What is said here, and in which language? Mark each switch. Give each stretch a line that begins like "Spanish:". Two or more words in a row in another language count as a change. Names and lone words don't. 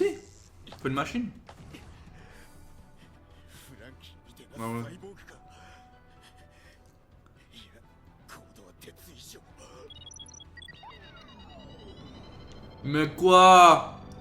French: C'est pas une machine?
Japanese: フランキーみてえ
French: Ouais,
Japanese: な
French: ouais.
Japanese: サイボーグか。いや、コードは鉄以上。
French: Mais quoi?